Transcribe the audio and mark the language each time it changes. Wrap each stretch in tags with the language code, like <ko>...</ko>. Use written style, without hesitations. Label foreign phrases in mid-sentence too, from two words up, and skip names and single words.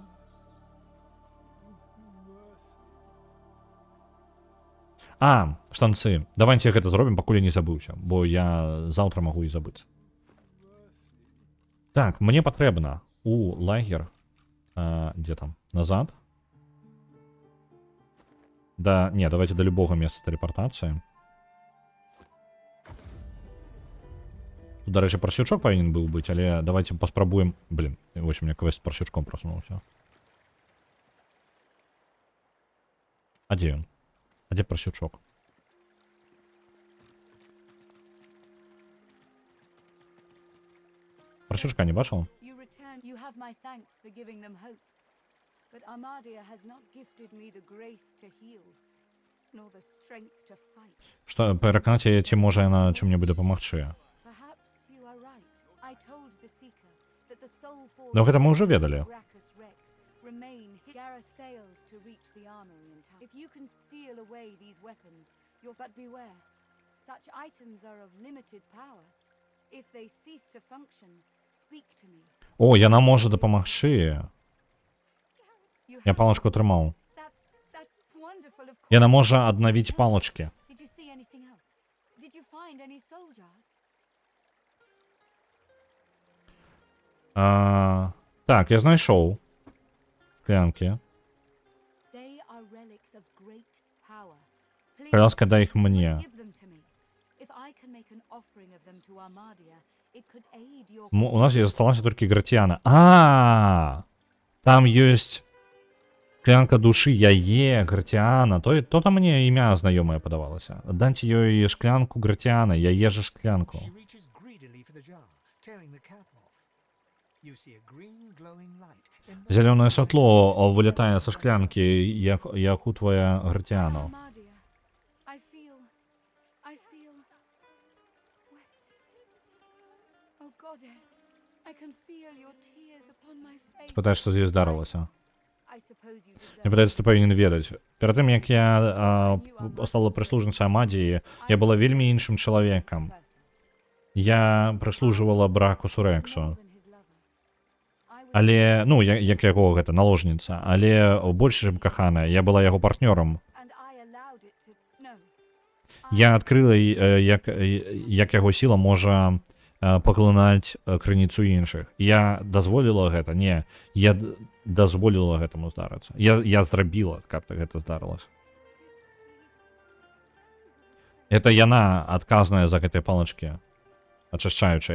<be>Штанцы. Давайте гэта зробім, пакуль я не забыўся, бо я заўтра магу і забыцца. Так, мне патрэбна у лагер... Дзе там? Назад?</be> <ru>Да, не, давайте до любого места телепортации.</ru> <be>Тут, дарэчы, парсючок павінен быў быць, але давайте паспрабуем...</be> <ru>Блин, вось у меня квест с парсючком проснулся.</ru> <be>А дзе ён? А дзе парсючок? Парсючка не бачил?</be> <en>You have my thanks for giving them hope. But Armadia has not gifted me the grace to heal, nor the strength to fight.</en> <be>Што, пераканаць яе, ці можа яна чым-небудзь дапамагчы?</be> <en>Perhaps you are right. I told the Seeker that the soul force</en> <be>Но гэта мы ўжо ведалі.</be> <en>Brachus Rex remain here. Gareth failed to reach the armory in time. If you can steal away these weapons, you'll... But beware. Such items are of limited power. If they cease to function, speak to me.</en> <be>О, яна можа дапамагчы. Я палочку атрымаў.</be> <en>That's wonderful, of course.</en> <be>Яна можа аднавіць палочкі.</be> <en>Did you see anything else? Did you find any soul jars?</en> <be>Так, я знайшоў склянкі.</be> <en>They are relics of great power. Please</en> <ru>Пожалуйста, дай их мне.</ru> <en>give them to me. If I can make an offering of them to Armadia, it could aid your...</en> <be>У нас засталася толькі Гратіана. Там ёсць склянка душы яе, Гратіана. То там мне імя знаёмае падавалася. Даньце ёй шклянку Гратіана, яе же шклянку.</be> <en>She reaches greedily for the jar, tearing the cap off. You see a green glowing light.</en> <be>Зялёнае святло вылетае са шклянкі, як у твоя Гратіану.</be> <en>Armadia, I feel wet. Oh goddess, I can feel your tears upon my face.</en> <be>Спытаеш, што з ёй здарылася.</be> <en>I suppose you deserve</en> <be>Мне падаецца, ты павінен ведаць. Перад тым, як я стала прыслужніцай Амадіі, я была вельмі іншым чалавекам.</be> <en>person.</en> <be>Я прыслужвала Бракусу Рексу.</be> <en>More than his lover. I was</en> <be>Але, ну, як яго гэта, наложніца. Але больш, чым каханая, я была яго партнёрам.</be> <en>and I allowed it to no.</en> <be>Я адкрыла, як яго сіла можа паглынаць крыніцу іншых. Я дазволіла гэта? Не. Я дазволіла гэтаму здарыцца. Я зрабіла, каб гэта здарылася. Это яна адказная за гэтыя палачкі, ачышчаючая.</be>